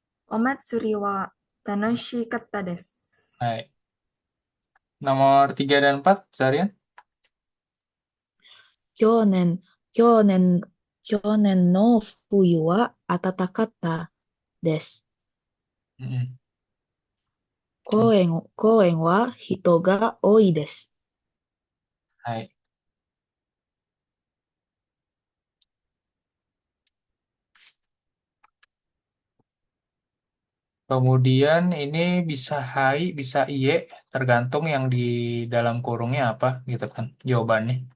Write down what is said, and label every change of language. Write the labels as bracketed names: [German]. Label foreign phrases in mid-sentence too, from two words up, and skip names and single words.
[Japanese] お祭りは楽しかったです. [Indonesian] Hai. Nomor 3 dan 4, Zarian. [Japanese] 去年、去年、去年の冬は暖かったです。 Mm-mm. 公園は人が多いです。 Hai. [Indonesian] Kemudian ini bisa hai, bisa iye, tergantung yang di dalam kurungnya apa, gitu kan, jawabannya.